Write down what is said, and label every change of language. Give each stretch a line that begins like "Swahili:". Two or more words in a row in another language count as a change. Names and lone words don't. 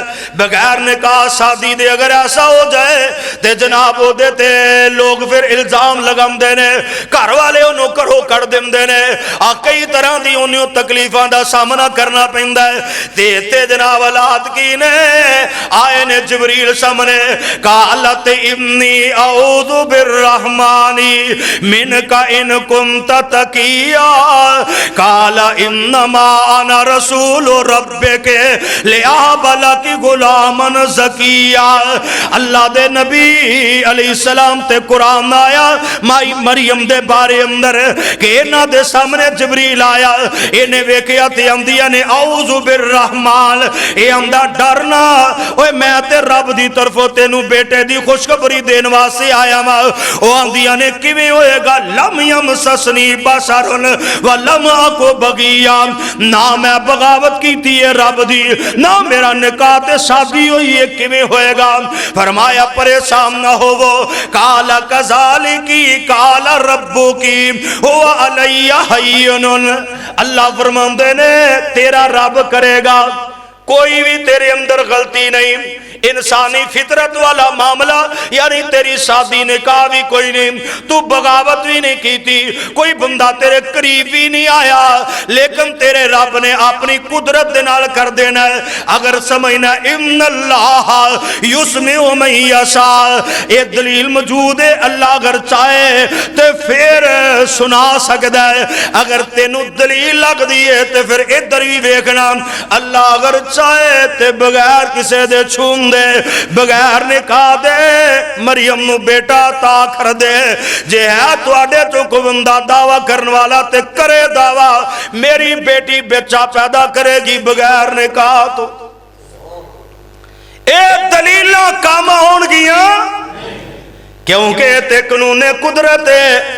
Punjabi: بغیر نکاح شادی دے اگر ایسا ہو جائے تے جناب اوہدے تے لوگ فیر الزام لگاندے نے، گھر والے اوہنوں گھروں کڈھ دیندے نے. کئی طرح دی اوہنوں تکلیفاں دا سامنا کرنا پیندا ہے. تے جناب حالات کی نے آئے نے جبریل سامنے,
Arabic: قالت إني أعوذ بالرحمن منك إن كنت تقيا، قال إنما أنا رسول ربك لأهب لك غلاما زكيا.
Punjabi: اللہ دے نبی علیہ السلام تے قرآن آیا مائی مریم دے بارے اندر کہ انہاں دے سامنے جبریل آیا، انہیں ویکھیا تے آندیاں نے
Arabic: أعوذ بالرحمن,
Punjabi: یہ آندا ڈرنا اوئے میں تے رب دی طرفوں تینوں بیٹے دی خوشخبری دین واسطے آیا وا. او آندیاں نے کویں ہووےگا,
Arabic: لم يمسسني بشر ولم أك بغيا,
Punjabi: نہ میں بغاوت کیتی ہے رب دی، نہ میرا نکاح تے شادی ہوئی ہے، کویں ہووےگا. فرمایا پریشان نہ ہووو,
Arabic: قال كذلك قال ربك هو علي هين.
Punjabi: اللہ فرماندے نے تیرا رب کرےگا، کوئی بھی تیرے اندر غلطی نہیں.
Urdu: انسانی فطرت والا معاملہ، یعنی تیری شادی نکاح بھی کوئی نہیں، تو بغاوت بھی نہیں کی تھی، کوئی بندہ تیرے قریب بھی نہیں آیا، لیکن تیرے رب نے اپنی قدرت
Punjabi: دے نال
Urdu: کر دینا ہے. اگر سمجھنا
Arabic: إن الله يسمع من يشاء,
Urdu: یہ دلیل موجود ہے. اللہ اگر چاہے تو پھر سنا سکتا ہے.
Punjabi: اگر تینوں دلیل لگتی ہے تو فیر ادھر بھی ویکھنا، اللہ اگر چاہے تو بغیر کسی دے چھوم دے، بغیر نکاح دے مریم نوں بیٹا تا کر دے. جے ہے تہاڈے چوں کوئی بندہ دعویٰ کرنے والا تے کرے دعویٰ، میری بیٹی بچہ پیدا کرےگی بغیر نکاح تو. اے دلیل کام ہونگیاں، کیونکہ تے قانون قدرت ہے.